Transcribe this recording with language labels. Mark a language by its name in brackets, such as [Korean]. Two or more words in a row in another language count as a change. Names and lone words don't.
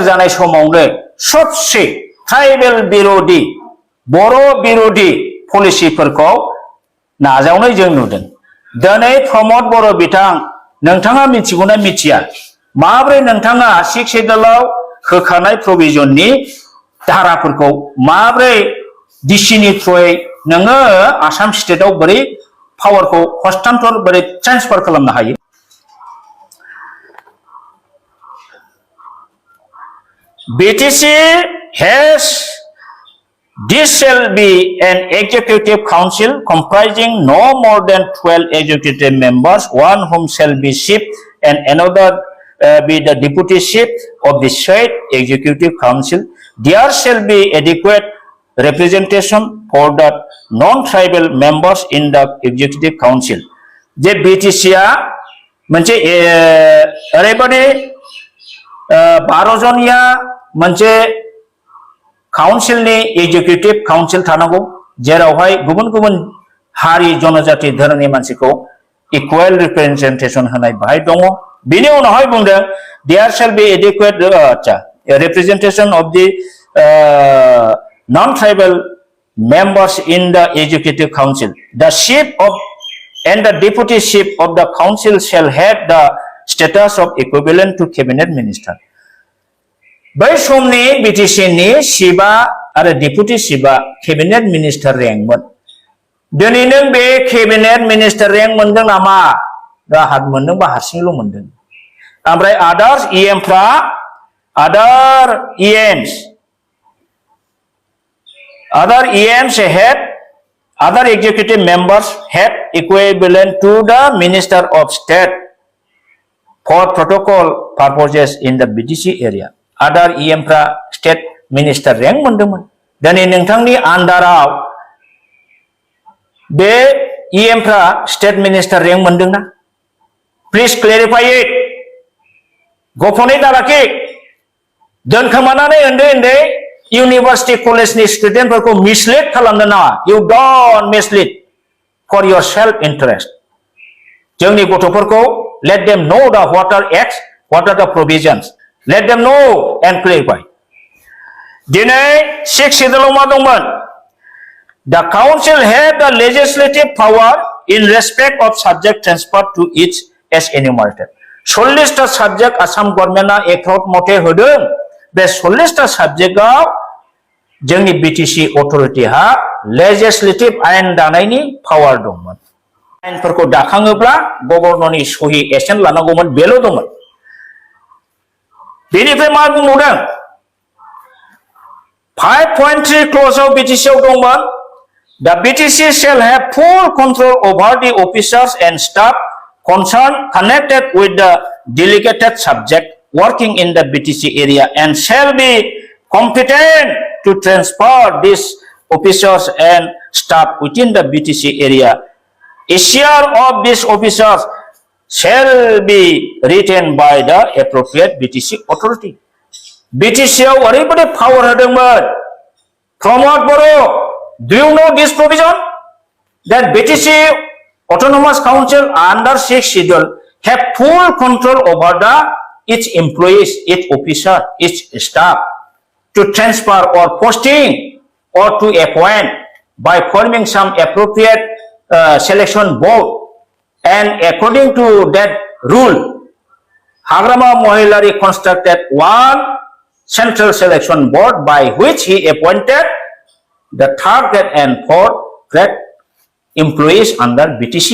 [Bodo] जानाय समावनो सबसे ट्राइबेल बिरोधी बर' बिरोधी पलिसिफोरखौ नाजावनाय जों नुदों दिनै प्रमद बर' बिथां नोंथाङा मिथिगौना मिथिया माब्रै नोंथाङा 6 शेड्यूलाव होखानाय प्रोविजननि धाराफोरखौ माब्रै डिसिनि थ्रुयै नोङो आसाम स्टेटआव बोरै पावारखौ हस्तान्तर बोरै ट्रान्सफार खालामनो हायो [English] BTC has this shall be an executive council comprising no more than 12 executive members one whom shall be chief and another be the deputy chief of the said executive council there shall be adequate representation for the non-tribal members in the executive council. [Bodo] जे BTC मोनसे ओरैबादि 12 जनिया मोनसे काउन्सिलनि एग्जिकिउटिभ काउन्सिल थानांगौ जेरावहाय गुबुन गुबुन हारि जनजाति धोरोमनि मानसिखौ [English] equal representation [Bodo] होनाय बाहाय दङ बिनि उनावहाय बुंदों [English] there shall be adequate representation of the non-tribal members in the executive council. The chief of and the deputy chief of the council shall have the status of equivalent to cabinet minister. [Bodo] बै समनि BTC नि चिफआ आरो डेपुटी चिफआ [English] cabinet minister [Bodo] रेंकमोन दिनै नों बे [English] cabinet minister [Bodo] रेंक मोनदों नामा राहात मोनदोंबा हारसिंल' मोनदों ओमफ्राय [English] other EMs had Other executive members have equivalent to the Minister of State for protocol purposes in the BTC area. Other EMफ्रा state minister rank मोनदोंमोन. [Bodo] दिनै नोंथांनि आन्दाराव बे EMफ्रा [English] state minister rank [Bodo] मोनदोंना? [English] Please clarify it. [Bodo] गफनै दालाखि दोनखोमानानै उन्दै [English] university college- [Bodo] नि स्टुडेन्टफोरखौ मिसलिड खालामनो नाङा. [English] You don't mislead for your self-interest. [Bodo] जोंनि गथ'फोरखौ [English] let them know the what are acts, what are the provisions. Let them know and clarify. [Bodo] दिनै 6 schedule मा दंमोन? [English] The council have the legislative power in respect of subject transferred to each as enumerated. [Bodo] 40टा subject आसाम गभर्नमेन्टआ एक्ट मथे होदों. बे 40टा साबजेक्टआव जोंनि बिटिसि अथरिटिहा लेजिस्लेटिभ आयेन दानायनि पावार दंमोन. आयेनफोरखौ दाखाङोब्ला गभर्नरनि सहि एसेन्ट लानांगौमोन, बेल' दंमोन. बेनिफ्राय मा बुंबावदों? 5.3 क्ल'जआव बिटिसिआव दंमोन. [English] The BTC shall have full control over the officers and staff concerned connected with the delegated subject working in the BTC area and shall be competent to transfer these officers and staff within the BTC area. A share of these officers shall be retained by the appropriate BTC authority. [Bodo] BTCआव ओरैबायदि पावार होदोंमोन. [English] प्रमोद बर', do you know this provision? That BTC Autonomous Council under 6 schedule have full control over the each employees, each officer, each staff to transfer or posting or to appoint by forming some appropriate selection board, and according to that rule, Hagrama Mohilari constructed one central selection board by which he appointed the third grade and fourth grade employees under BTC.